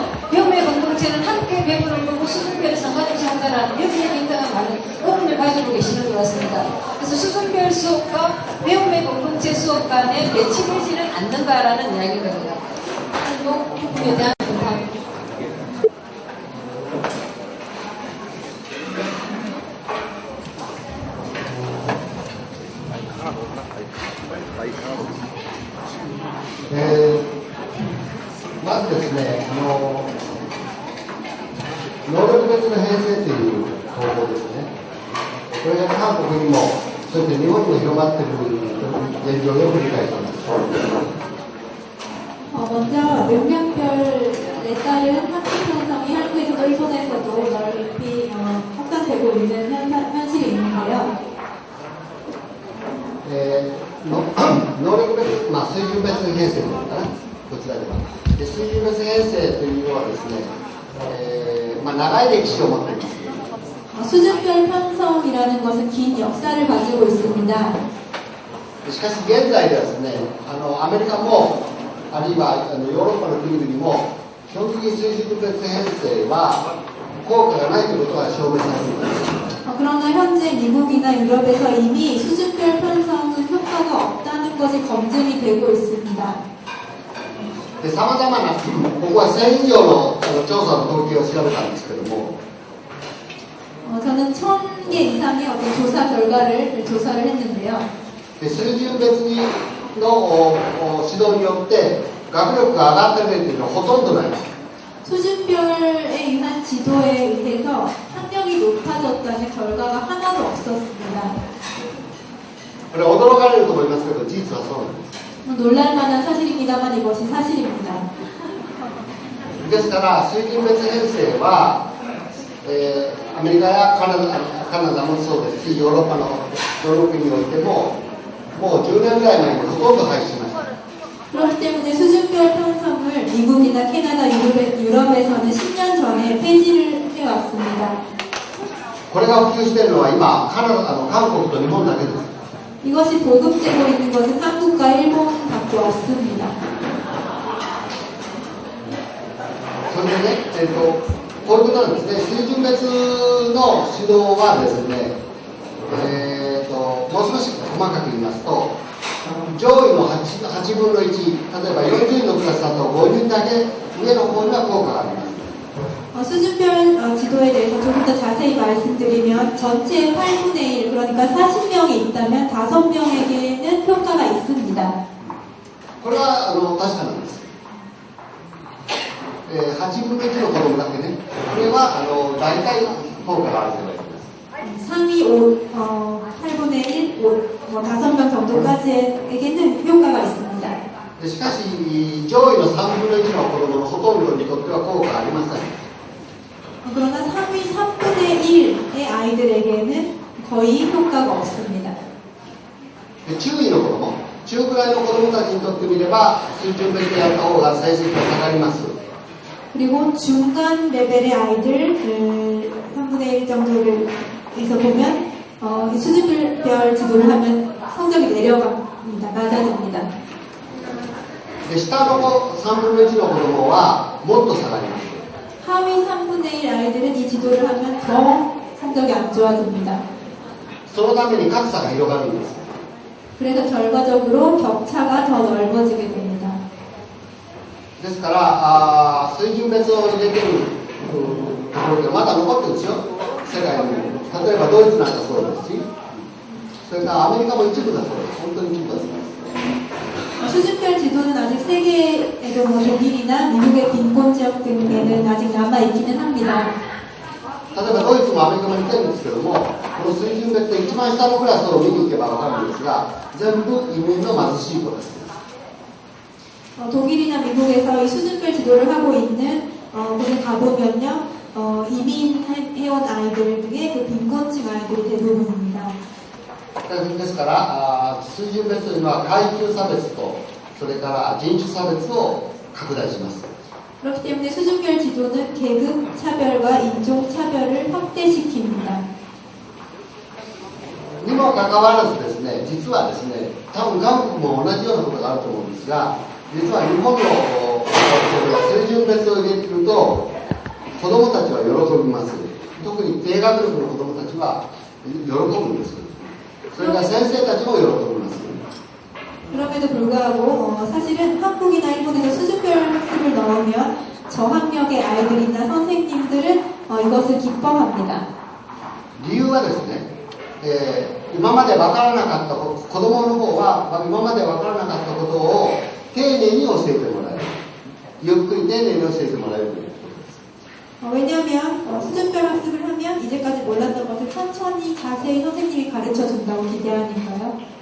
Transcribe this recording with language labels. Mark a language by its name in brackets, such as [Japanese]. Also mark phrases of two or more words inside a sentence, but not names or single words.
[Korean] 배움의 공동체는 함께 배우는 거고 수준별 상관없이 한다라는 여기에 굉장히 많은 의문을 가지고 계시는 것 같습니다. 그래서 수준별 수업과 배움의 공동체 수업 간에 매치되지는 않는다라는 이야기거든요. 이 부분에 대한 감사합니다. [Japanese] まずですね、能力別の編成という方法ですね。これが韓国にも、そして日本にも広まっている現状を振り返っています。 [Korean] 먼저 명령별에 따른 학습 편성이 한국에서도 일본에서도 넓이 확산되고 있는 현실이 있는데요. [Japanese] 能力別、水準別編成というのかな、こちらでは。で水準別編成というのはですね、長い歴史を持っています。 [Korean] 수준별 편성이라는 것은 긴 역사를 가지고 있습니다. [Japanese] しかし現在ではですね、アメリカもあるいはヨーロッパの国々も基本的に水準別編成は効果がないということが証明されています。 [Korean] 그러나 현재 미국이나 유럽에서 이미 수준별 편성은 효과가 없다는 것이 검증이 되고 있습니다. [Japanese] で様々な僕は1000以上の調査の統計を調べたんですけども、 [Korean] 저는 1000개 이상의 어떤 조사 결과를 조사를 했는데요. [Japanese] で水準別の指導によって学力が上がった例というのはほとんどないです。 [Korean] 수준별에 의한 지도에 의해서 학력이 높아졌다는 결과가 하나도 없었습니다. [Japanese] これ驚かれると思いますけど事実はそうなんです。 [Korean] 놀랄만한 사실입니다만 이것이 사실입니다. [Japanese] ですから水準別編成は、アメリカやカナダもそうですしヨーロッパのどの国においてももう10年ぐらい前にほとんど廃止しました。 [Korean] 그렇기 때문에 수준별 편성을 미국이나 캐나다, 유럽에서는 10년 전에 폐지를 해왔습니다. [Japanese] これが普及しているのは今韓国と日本だけです。 [Korean] 이것이 보급되고 있는 것은 한국과 일본밖에 없습니다. [Japanese] それでね、こういうことなんですね。水準別の指導はですね、もう少し細かく言いますと、上位の 8分の1、例えば40人のクラスだと5人だけ上の方には効果があります。 [Korean] 수준별 지도에 대해서 조금 더 자세히 말씀드리면 전체의 8분의 1, 그러니까 40명이 있다면 5명에게는 효과가 있습니다. [Japanese] これは確かなんです。8分の1の子供だけね、これは大体効果があると言われています。 [Korean] 상위 8분의 1, 5명 정도까지에게는 효과가 있습니다. [Japanese] しかし上位の3分の1の子供のほとんどにとっては効果がありません。 [Korean] 그러나 상위 3분의 1의 아이들에게는 거의 효과가 없습니다. [Japanese] 中位の子供、中くらいの子供たちにとってみれば水準別でやった方が成績が下がります。 [Korean] 그리고 중간 레벨의 아이들 3분의 1 정도를 에서 보면 수준별 지도를 하면 성적이 내려갑니다. 낮아집니다. [Japanese] で下の3分の1の子供はもっと下がります。 [Korean] 하위 3분의 1 아이들은 이 지도를 하면 더 성적이 안 좋아집니다. [Japanese] そのために格差が広がるんです。 [Korean] 그래서 결과적으로 격차가 더 넓어지게 됩니다. [Japanese] ですから水準別を入れてるところでまだ残ってるんですよ、世界に。例えばドイツなんかそうですし、それからアメリカも一部だそうです。本当に一部だそうです。 [Korean] 수준별 지도는 아직 세계에도 뭐 독일이나 미국의 빈곤 지역 등에는 아직 남아있기는 합니다. [Japanese] 例えばドイツもアメリカも言ってるんですけども、この水準別で一番下のクラスを見に行けば分かるんですが、全部移民の貧しい子です。 [Korean] 독일이나 미국에서 이 수준별 지도를 하고 있는 곳에 가보면요, 이민해온 아이들 중에 그 빈곤층 아이들이 대부분입니다. [Japanese] ですから水準別というのは階級差別とそれから人種差別を拡大します。 [Korean] 그렇기 때문에 수준별 지도는 계급 차별과 인종 차별을 확대시킵니다. [Japanese] にもかかわらずですね、実はですね、多分韓国も同じようなことがあると思うんですが、実は日本の水準別を入れてると子どもたちは喜びます。特に低学力の子どもたちは喜ぶんです。それから先生たちも喜びます。 [Korean] 그럼에도 불구하고 사실은 한국이나 일본에서 수준별 학습을 넣으면 저학력의 아이들이나 선생님들은 이것을 기뻐합니다. [Japanese] 理由はですね、今まで分からなかった子供の方は今まで分からなかったことを丁寧に教えてもらえる、ゆっくり丁寧に教えてもらえるということです。 [Korean] 왜냐하면 수준별 학습을 하면 이제까지 몰랐던 것을 천천히 자세히 선생님이 가르쳐준다고 기대하니까요.